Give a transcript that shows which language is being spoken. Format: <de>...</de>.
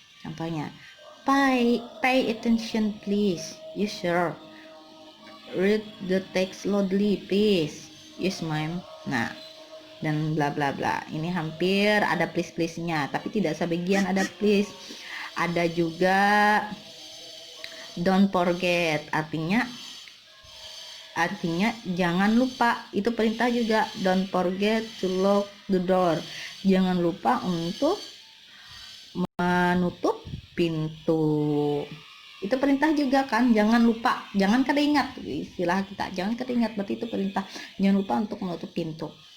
<en>Contohnya, pay attention please. Yes sir. Read the text loudly please. Yes ma'am.</en> <id>Nah, dan bla bla bla. Ini hampir ada please-nya, tapi tidak sebagian ada please. Ada juga</id> <en>don't forget,</en> <id>artinya jangan lupa. Itu perintah juga,</id> <en>don't forget to lock the door.</en> <id>Jangan lupa untuk menutup pintu. Itu perintah juga kan, jangan lupa, jangan keringat, istilah kita, jangan keringat, berarti itu perintah. Jangan lupa untuk menutup pintu.</id>